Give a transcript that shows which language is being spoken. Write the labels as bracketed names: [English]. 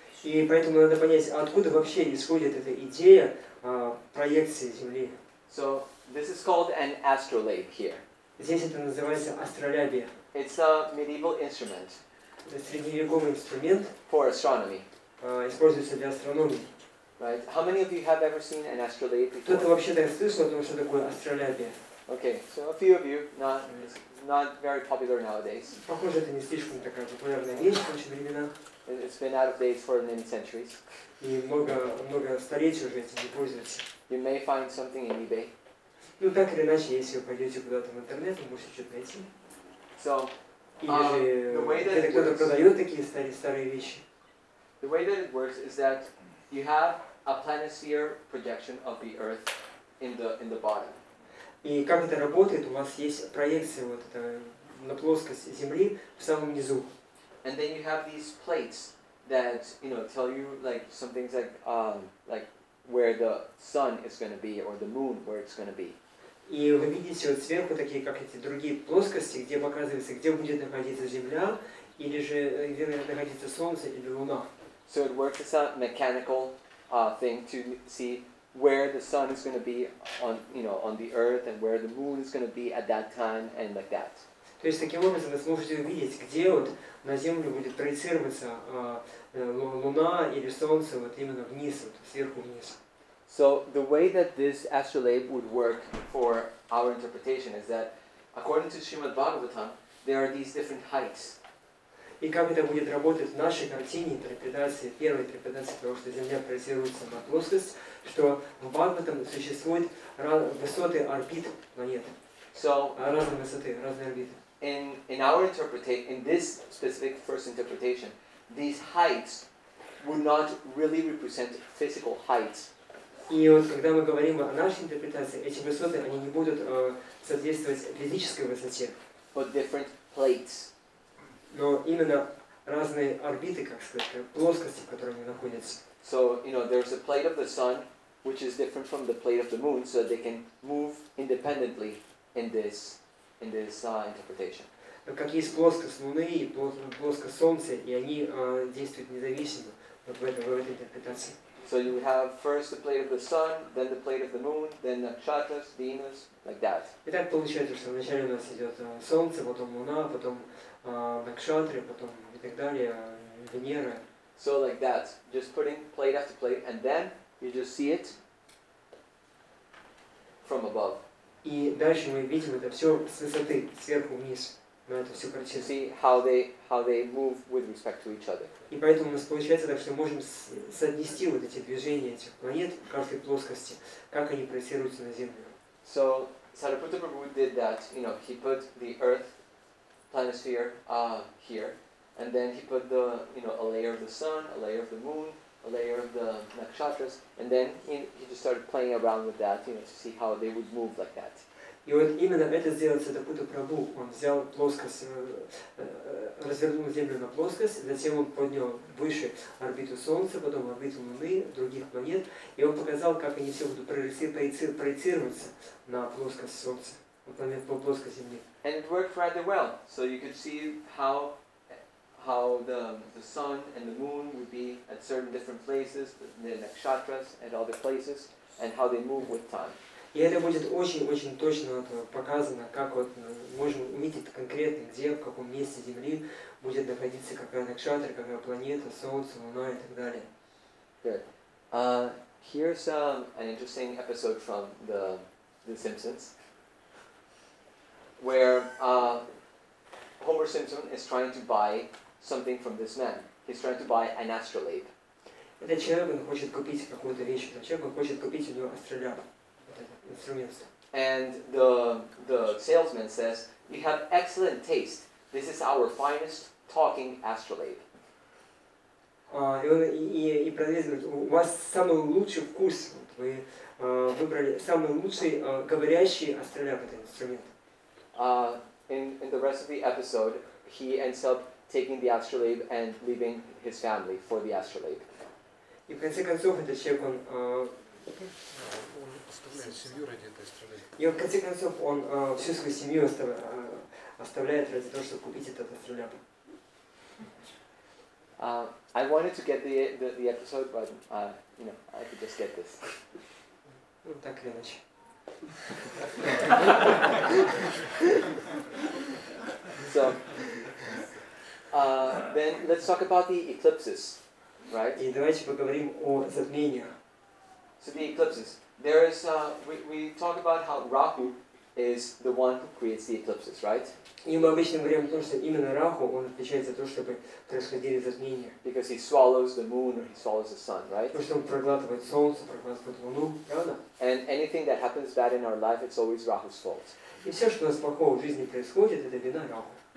[Russian] И поэтому надо понять, откуда вообще исходит эта идея проекции Земли. [English] So this is called an astrolabe here. [Russian] Здесь это называется астролябия. [English] It's a medieval instrument. [Russian] Средневековый инструмент. [English] For astronomy. [Russian] Используется для астрономии. [English] Right? How many of you have ever seen an astrolabe before? [Russian] Кто-то вообще слышал о том, что такое астролябия? [English] Okay, so a few of you, not very popular nowadays. [Russian] Похоже, это не слишком такая популярная вещь в наши времена. [English] It's been out of date for many centuries. [Russian] И много столетий уже этим не пользуются. [English] You may find something in eBay. [Russian] Ну так или иначе, если вы пойдете куда-то в интернет, вы можете что-то найти. [English] So, [Russian] или же где-то кто-то продает такие старые вещи. [English] The way that it works is that you have a planisphere projection of the Earth in the bottom. [Russian] И как это работает? У вас есть проекция вот это, на плоскость Земли в самом низу. [English] And then you have these plates that tell you like some things like where the sun is going to be or the moon where it's going to be. [Russian] И вы видите вот сверху такие, как эти другие плоскости, где показывается, где будет находиться Земля, или же где находится Солнце или Луна. [English] So it works as a mechanical thing to see where the sun is going to be on the Earth and where the moon is going to be at that time and like that. [Russian] То есть таким образом вы сможете увидеть, где вот на Землю будет проецироваться Луна или Солнце вот именно вниз, вот, сверху вниз. [English] So the way that this astrolabe would work for our interpretation is that, according to Srimad Bhagavatam, there are these different heights. [Russian] И как это будет работать в нашей картине интерпретации, первой интерпретации того, что Земля проецируется на плоскость, что в Бхагаватам существуют высоты орбит планеты. [English] So [Russian] Разные высоты, разные орбиты. [English] in our interpretation, in this specific first interpretation, these heights would not really represent physical heights. [Russian] И вот когда мы говорим о нашей интерпретации, эти высоты, они не будут соответствовать физической высоте. [English] But different plates. [Russian] Но именно разные орбиты, как сказать, плоскости, в которой они находятся. [English] So, there's a plate of the sun, which is different from the plate of the moon, so that they can move independently in this interpretation. [Russian] Как есть плоскость Луны и плоскость Солнца, и они действуют независимо вот в этой интерпретации. [English] So you would have first the plate of the sun, then the plate of the moon, then nakshatras, Venus, like that. [Russian] И так получается, что вначале у нас идет Солнце, потом Луна, потом накшатры, потом и так далее, Венера. [English] So like that, just putting plate after plate, and then you just see it from above. [Russian] И дальше мы видим это все с высоты, сверху вниз, на эту всю [English] To [Russian] картину. [English] see how they move with respect to each other. [Russian] И поэтому у нас получается так, что мы можем соотнести вот эти движения этих планет в каждой плоскости, как они проецируются на Землю. [English] So Sariputta Prabhu did that. He put the Earth planisphere here, and then he put a layer of the sun, a layer of the moon, a layer of the nakshatras, and then he just started playing around with that, to see how they would move like that. [Russian] И вот именно это сделал Сатапута Прабху. Он взял плоскость, развернул Землю на плоскость, затем он поднял выше орбиту Солнца, потом орбиту Луны, других планет, и он показал, как они все будут проецироваться на плоскость Солнца, по плоскости Земли. [English] And it worked rather well. So you could see how the sun and the moon would be at certain different places, the nakshatras at other places, and how they move with time. [Russian] И это будет очень-очень точно показано, как вот можем увидеть конкретно, где, в каком месте Земли будет находиться какая накшатра, какая планета, Солнце, Луна и так далее. [English] Good. Here's an interesting episode from The Simpsons, where Homer Simpson is trying to buy something from this man. He's trying to buy an astrolabe. [Russian] Этот человек, он хочет купить какую-то вещь, этот человек, он хочет купить у него астроляб, вот этот инструмент. [English] And the salesman says, "You have excellent taste. This is our finest talking astrolabe." [Russian] И продавец говорит, у вас самый лучший вкус, вы выбрали самый лучший говорящий астроляб, этот инструмент. [English] In the rest of the episode, he ends up taking the astrolabe and leaving his family for the astrolabe. [Russian] И в конце концов этот человек, он оставляет семью ради этой астролябы. И в конце концов он всю свою семью оставляет ради того, чтобы купить этот астроляб. [English] I wanted to get the episode, but I could just get this. [Russian] Ну, так или иначе. [English] So, then let's talk about the eclipses, right? [Russian] И давайте поговорим о затмениях. [English] So the eclipses. There is we talk about how Rahu is the one who creates the eclipses, right? [Russian] И мы обычно говорим о том, что именно Раху, он отвечает за то, чтобы происходили затмения. [English] Because he swallows the moon or he swallows the sun, right? [Russian] Потому что он проглатывает Солнце, проглатывает Луну, правда? [English] And anything that happens bad in our life, it's always Rahu's fault. [Russian] И все, что у нас плохого в жизни происходит, это вина Раху.